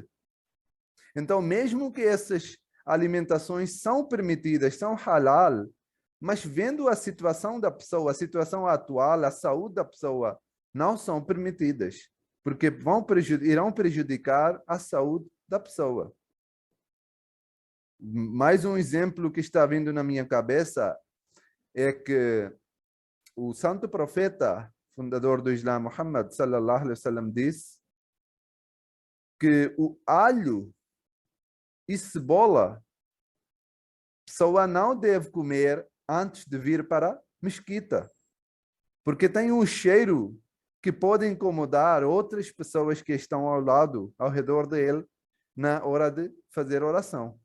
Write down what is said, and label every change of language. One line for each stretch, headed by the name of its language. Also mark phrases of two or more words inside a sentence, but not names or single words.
Portuguese: Então, mesmo que essas alimentações são permitidas, são halal, mas vendo a situação da pessoa, a situação atual, a saúde da pessoa, não são permitidas, porque irão prejudicar a saúde da pessoa. Mais um exemplo que está vindo na minha cabeça é que o santo profeta, fundador do Islã,
Arabic: محمد صلى الله عليه وسلم,
Portuguese: disse que o alho e cebola, a pessoa não deve comer antes de vir para a mesquita, porque tem um cheiro que pode incomodar outras pessoas que estão ao lado, ao redor dele, na hora de fazer oração.